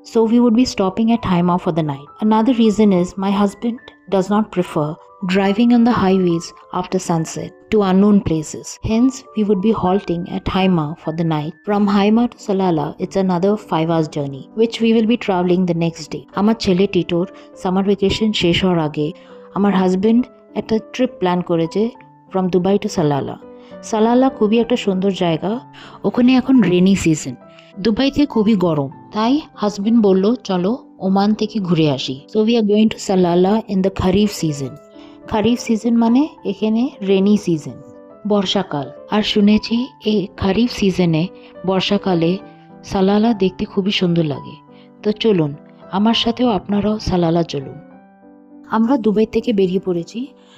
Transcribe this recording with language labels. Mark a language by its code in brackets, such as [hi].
[en] So we would be stopping at Haima for the night. Another reason is my husband does not prefer driving on the highways after sunset to unknown places. Hence, we would be halting at Haima for the night. From Haima to Salalah, it's another 5 hours journey, which we will be traveling the next day. [bn] Amar chele Titor summer vacation shesh hওয়ার আগে আমার husband একটা trip plan করেছে [en] from Dubai to Salalah. [bn] Salalah খুবই একটা সুন্দর জায়গা। ওখানে এখন রেনি সিজন। দুবাইতে খুবই গরম, তাই হাজবেন্ড বলল চলো ওমান থেকে ঘুরে আসি। [en] So we are going to Salalah in the Kharif season. [bn] Kharif season মানে এখানে রেনি সিজন, বর্ষাকাল। আর শুনেছি এই খারিফ সিজনে বর্ষাকালে সালালা দেখতে খুবই সুন্দর লাগে। তো চলুন আমার সাথেও আপনারাও সালালা চলুন। আমরা দুবাই থেকে বেরিয়ে পড়েছি।